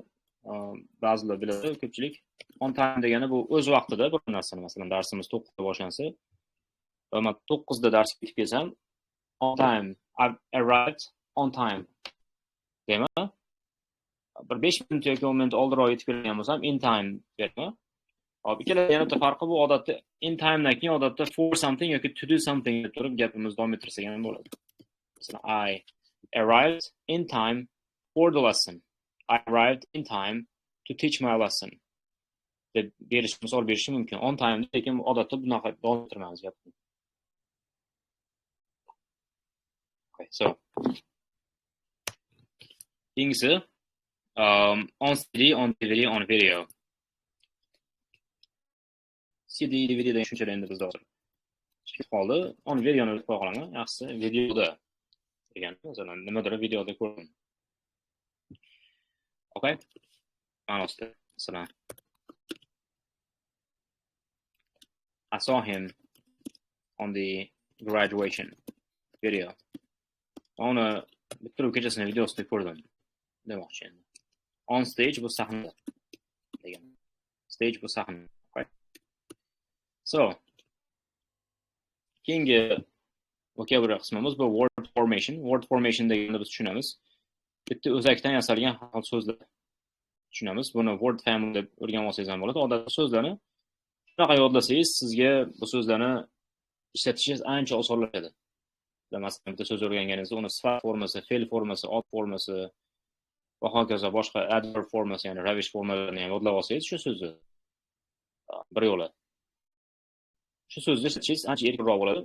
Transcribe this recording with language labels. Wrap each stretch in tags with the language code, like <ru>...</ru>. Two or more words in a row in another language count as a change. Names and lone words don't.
<uz>Ba'zilar biladi, ko'pchilik.</uz> <en>On time</en> <uz>degani bu o'z vaqtida bir narsani, masalan, darsimiz 9 da boshlansa, men 9 da darsga yetib kelsam,</uz> <en>on time, I've arrived on time.</en> <uz>Deyman. Bir 5 minut yoki 10 minut oldinroq yetib kelgan bo'lsam,</uz> <en>in time deyman.</en> <uz>Hop, ikkala yana bitta farqi bu, odatda</uz> <en>in time</en> <uz>dan keyin odatda</uz> <en>for something</en> <uz>yoki</uz> <en>to do something</en> <uz>deb turib gapimizni davom ettirsak ham bo'ladi. Masalan,</uz> <en>I arrived in time for the lesson. I arrived in time to teach my lesson.</en> <uz>Deb misol berish mumkin.</uz> <en>On time</en> <uz>lekin odatda bunaqa davom ettiramiz gapni.</uz> <en>Okay, so keyingisi on CD, on DVD, on video.</en> <uz>CD, DVD degan tushunchalar endi bizda hozir chiqib qoldi.</uz> <en>On videoni</en> <uz>o'tib qolaman. Yaxshisi videoda degan. Masalan, nimadir videoda ko'rdim. Okay? Ma'nosida. Masalan,</uz> <en>I saw him on the graduation video.</en> <uz>Uni bitiruv kechasini videosida ko'rdim. Demoqchi endi.</uz> <en>On stage</en> <uz>bu sahnada degan. Stage bu sahna. Okay? So, keyingi vocabulary qismimiz bu</uz> <en>word formation. Word formation</en> <uz>deganda biz tushunamiz. Bitta o'zakdan yasalgan so'zlar tushunamiz. Buni</uz> <en>word family</en> <uz>deb o'rganib olsangiz ham bo'ladi. Odatda so'zlarni shunaqa yodlasangiz, sizga bu so'zlarni ishlatishingiz ancha osonlashadi. Masalan, bitta so'z o'rganganingizda uni sifat formasi, fe'l formasi, ot formasi va hokazo boshqa adverb formasi, ya'ni ravish formalarini ham yodlab olsangiz, shu so'zni bir yo'la shu so'zni ishlatishingiz ancha erkinroq bo'ladi.</uz>